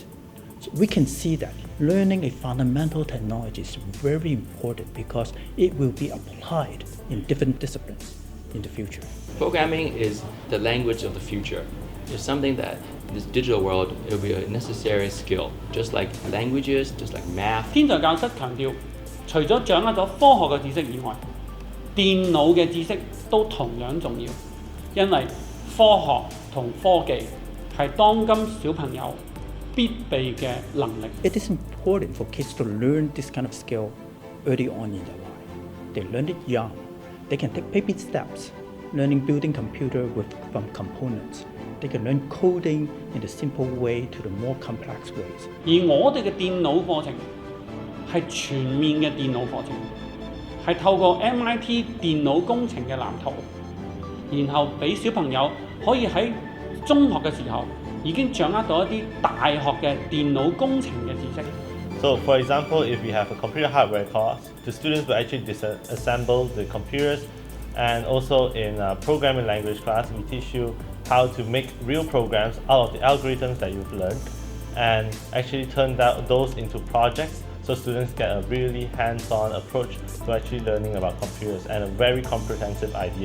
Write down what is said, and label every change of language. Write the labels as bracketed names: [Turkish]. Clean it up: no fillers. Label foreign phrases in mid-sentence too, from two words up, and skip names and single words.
[English] So we can see that learning a fundamental technology is very important because it will be applied in different disciplines in the future. Programming is the language of the future. It's something that in this digital world, it will be a necessary skill, just like languages, just like math. [Cantonese] 天才教室強調，除咗掌握咗科學嘅知識以外，電腦嘅知識都同樣重要，因為科學同科技係當今小朋友必備嘅能力。 [English] It is important for kids to learn this kind of skill early on in their life. They learn it young. They can take baby steps, learning building computer from components. They can learn coding in the simple way to the more complex ways. [Cantonese] 而我哋嘅電腦課程係全面嘅電腦課程，係透過 MIT 電腦工程嘅藍圖，然後俾小朋友可以喺中學嘅時候已經掌握到一啲大學嘅電腦工程嘅知識。 [English] So, for example, if we have a computer hardware class, the students will actually assemble the computers, and also in programming language class, we teach you how to make real programs out of the algorithms that you've learned and actually turn those into projects so students get a really hands-on approach to actually learning about computers and a very comprehensive idea.